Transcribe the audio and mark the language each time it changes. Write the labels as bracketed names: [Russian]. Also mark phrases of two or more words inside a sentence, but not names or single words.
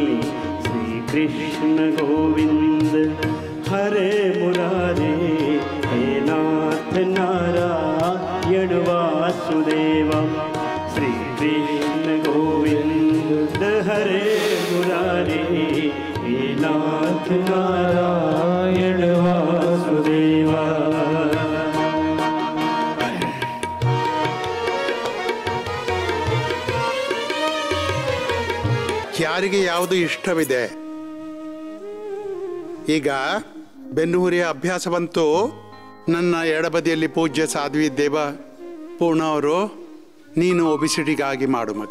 [Sanskrit] श्रीकृष्ण गोविन्द हरे मुरारे, हे नाथ नारायण वासुदेव. श्रीकृष्ण गोविन्द हरे मुरारे, हे नाथ नारायण वासुदेव. [Kannada] ಯಾರಿಗೆ ಯಾವುದು ಇಷ್ಟವಿದೆ. ಈಗ ಬೆನ್ನುಹುರಿಯ ಅಭ್ಯಾಸ ಬಂತು. ನನ್ನ ಎಡಬದಿಯಲ್ಲಿ ಪೂಜ್ಯ ಸಾಧ್ವಿ ದೇವ ಪೂರ್ಣ ಅವರು, ನೀನು ಒಬಿಸಿಟಿಗಾಗಿ ಮಾಡು ಮಗ.